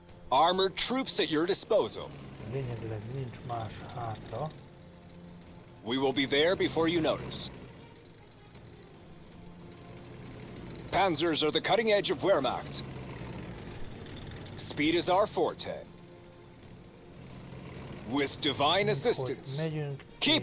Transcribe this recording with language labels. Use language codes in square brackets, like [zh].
[en] Armored troops at your disposal. [hu] Lényegileg nincs más hátra. [en] We will be there before you notice. Panzers are the cutting edge of Wehrmacht. Speed is our forte. With divine assistance. [hu] Megyünk, [en] Keep